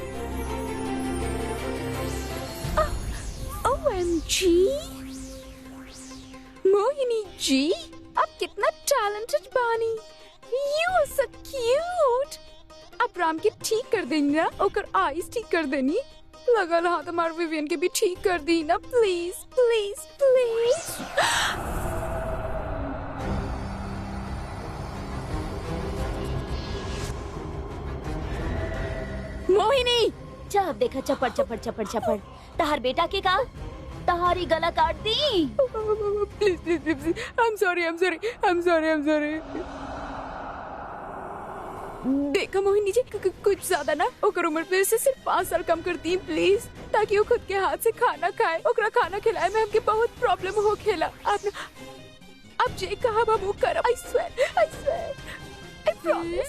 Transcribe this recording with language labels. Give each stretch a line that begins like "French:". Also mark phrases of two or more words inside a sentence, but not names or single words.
English: OMG,
Bhojpuri: मोहिनी जी, आप कितना टैलेंटेड बानी।
English: You are so cute।
Bhojpuri: आप राम के ठीक कर देनी ना, ओकर आईज ठीक कर देनी। लगल हाथ हमारे विवियन के भी ठीक कर दी ना,
English: please please please.
Bhojpuri: मोहिनी, जब देखा चपड़ चपड़ चपड़ चपड़। तहार बेटा के का तहारी गला काट दी।
English: please please please, I'm sorry।
Bhojpuri: देखा मोहिनी जी, कुछ ज्यादा ना ओकर उम्र पे से सिर्फ 5 साल कम कर दी प्लीज, ताकि वो खुद के हाथ से खाना खाए। ओकरा खाना खिलाए में हमके बहुत प्रॉब्लम हो खेला। आप जे कहा वो करब।
English: I swear, I promise।